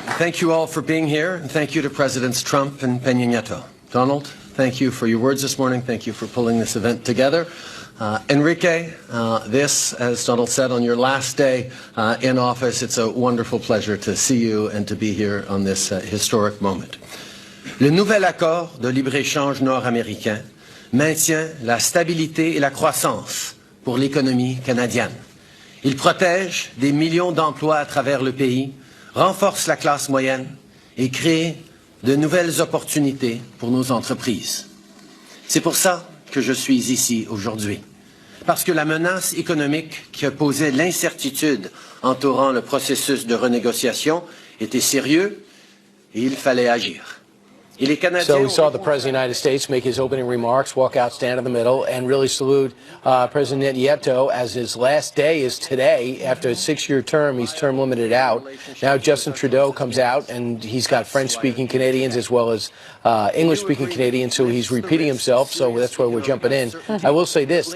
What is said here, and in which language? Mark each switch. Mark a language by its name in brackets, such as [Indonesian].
[English] Thank you all for being here, and thank you to Presidents Trump and Peña Nieto. Donald, thank you for your words this morning. Thank you for pulling this event together. Enrique, this, as Donald said, on your last day in office, it's a wonderful pleasure to see you and to be here on this historic moment. [French] Le nouvel accord de libre-échange nord-américain maintient la stabilité et la croissance pour l'économie canadienne. Il protège des millions d'emplois à travers le pays, renforce la classe moyenne et crée de nouvelles opportunités pour nos entreprises. C'est pour ça que je suis ici aujourd'hui. Parce que la menace économique qui posait l'incertitude entourant le processus de renégociation était sérieux et il fallait agir. [English] So we saw the President of the United States make his opening remarks, walk out, stand in the middle, and really salute President Nieto as his last day is today. After a 6-year term, he's term limited out. Now Justin Trudeau comes out, and he's got French-speaking Canadians as well as English-speaking Canadians, so he's repeating himself, so that's why we're jumping in. I will say this.